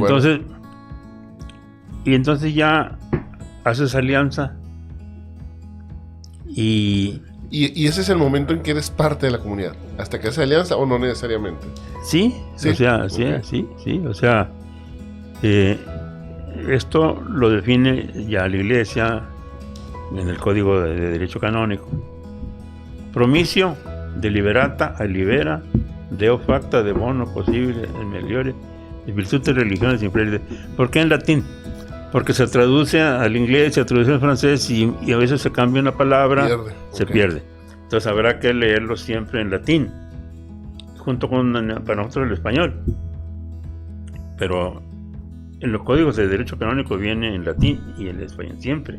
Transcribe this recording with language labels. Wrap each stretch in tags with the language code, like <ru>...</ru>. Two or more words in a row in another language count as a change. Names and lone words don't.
<es>Entonces ya haces alianza y ese es el momento en que eres parte de la comunidad. ¿Hasta que haces alianza o no necesariamente? Sí. O sea, okay. sí. O sea, esto lo define ya la Iglesia en el Código de Derecho Canónico.</es> <la>Promisio deliberata libera deo facta de bono possibile in meliore de virtute religiones inferiores.</la> <es>¿Por qué en latín? Porque se traduce al inglés, se traduce al francés y a veces se cambia una palabra, se pierde. Entonces habrá que leerlo siempre en latín, junto con para nosotros el español. Pero en los códigos de derecho canónico viene en latín y en español siempre.</es>